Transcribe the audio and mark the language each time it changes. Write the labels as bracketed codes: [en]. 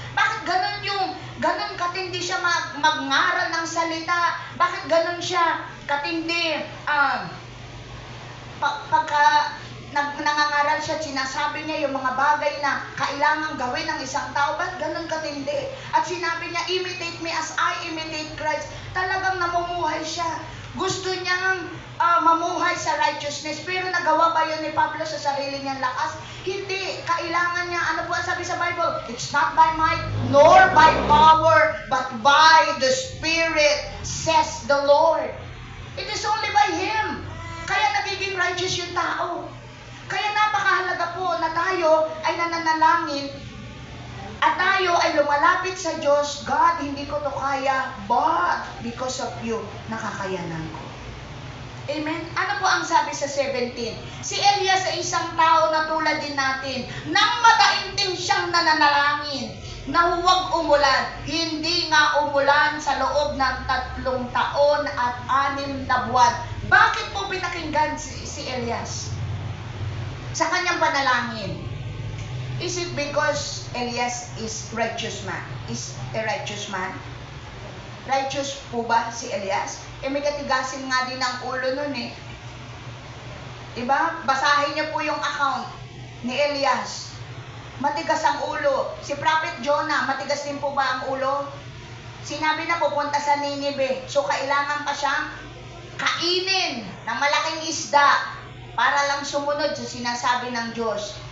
[tl] Bakit ganun katindi siya magngaral ng salita? Bakit ganun siya katindi? Pagka nangangaral siya, sinasabi niya yung mga bagay na kailangang gawin ng isang tao. Ba't ganun katindi? At sinabi niya, [en] imitate me as I imitate Christ. [tl] Talagang namumuhay siya. Gusto niyang mamuhay sa righteousness. Pero nagawa ba yun ni Pablo sa sarili niyang lakas? Hindi. Kailangan niya, ano po ang sabi sa Bible? [en] It's not by might, nor by power, but by the Spirit, says the Lord. It is only by Him. [tl] Kaya nagiging righteous yung tao. Kaya napakahalaga po na tayo ay nananalangin at tayo ay lumalapit sa Diyos. God, hindi ko to kaya, [en] but because of you, [tl] nakakayanan ko. Amen? Ano po ang sabi sa 17? Si Elias ay isang tao na tulad din natin. Nang mataimtim siyang nananalangin na huwag umulan. Hindi nga umulan sa loob ng 3 taon at 6 na buwan. Bakit po pinakinggan si Elias sa kanyang panalangin? [en] Is it because Elias is righteous man? Is a righteous man? Righteous [tl] po ba si [en] Elias? [tl] May katigasin nga din ang ulo nun Diba? Basahin niyo po yung account ni Elias. Matigas ang ulo. Si Prophet Jonah, matigas din po ba ang ulo? Sinabi na pupunta sa Ninive. So, kailangan pa siyang kainin ng malaking isda para lang sumunod sa sinasabi ng Diyos.